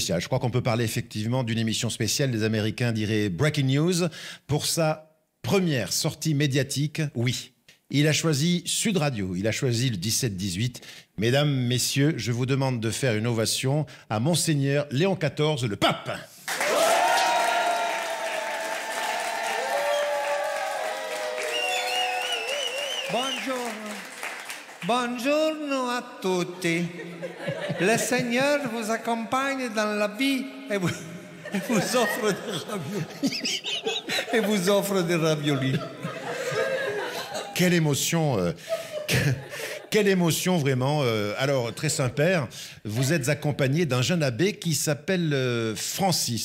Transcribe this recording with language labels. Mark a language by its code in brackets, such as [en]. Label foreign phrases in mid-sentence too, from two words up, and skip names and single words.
[fr] Je crois qu'on peut parler effectivement d'une émission spéciale. Les Américains diraient [en] Breaking News. [fr] Pour sa première sortie médiatique, oui. Il a choisi Sud Radio, il a choisi le 17-18. Mesdames, messieurs, je vous demande de faire une ovation à Monseigneur Léon XIV, le pape. [it] Buongiorno. Buongiorno a tutti. [fr] Le Seigneur vous accompagne dans la vie et vous offre des raviolis. Quelle émotion, quelle émotion vraiment. Alors, très Saint-Père, vous êtes accompagné d'un jeune abbé qui s'appelle Francis.